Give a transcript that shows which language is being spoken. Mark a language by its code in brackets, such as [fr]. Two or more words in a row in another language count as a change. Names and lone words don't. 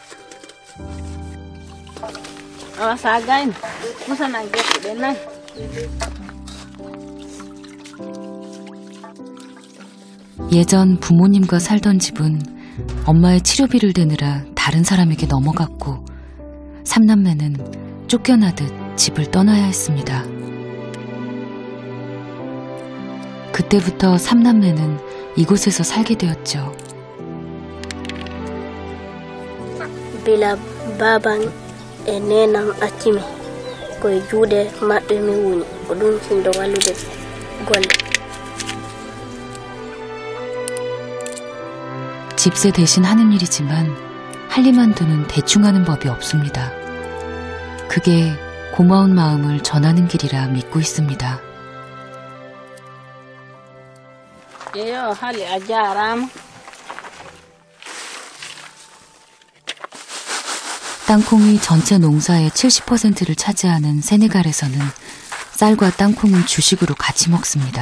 [ko] 예전 부모님과 살던 집은 엄마의 치료비를 대느라 다른 사람에게 넘어갔고 삼남매는 쫓겨나듯 집을 떠나야 했습니다. 그때부터 삼남매는 이곳에서 살게 되었죠. [ff] Bila baban e nenam accimi koye juuɗe maɓɓe mi woni ko ɗum sinɗo wallude golle. [ko] 집세 대신 하는 일이지만 할리만두는 대충 하는 법이 없습니다. 그게 고마운 마음을 전하는 길이라 믿고 있습니다. 땅콩이 전체 농사의 70%를 차지하는 세네갈에서는 쌀과 땅콩은 주식으로 같이 먹습니다.